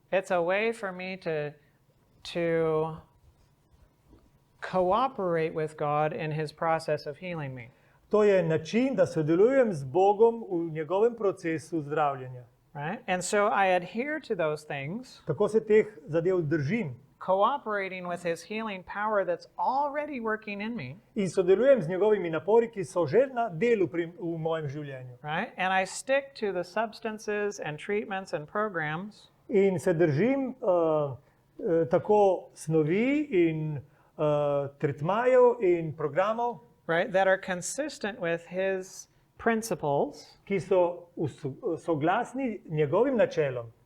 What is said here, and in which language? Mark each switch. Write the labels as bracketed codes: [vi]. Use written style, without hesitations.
[en] It's a way for me to cooperate with God in His process of healing me. [sl] To je način, da sodelujem z Bogom v njegovem procesu zdravljenja. [en] Right? And so I adhere to those things, [sl] Tako se teh zadev držim [en] cooperating with His healing power that's already working in me. [sl] in sodelujem z njegovimi napori, ki so že na delu v mojem življenju. [en] Right? And I stick to the substances and treatments and programs [sl] In se držim tako snovi in tretmajev in programov, [en] right, that are consistent with His principles, [sl] ki so soglasni njegovim načelom,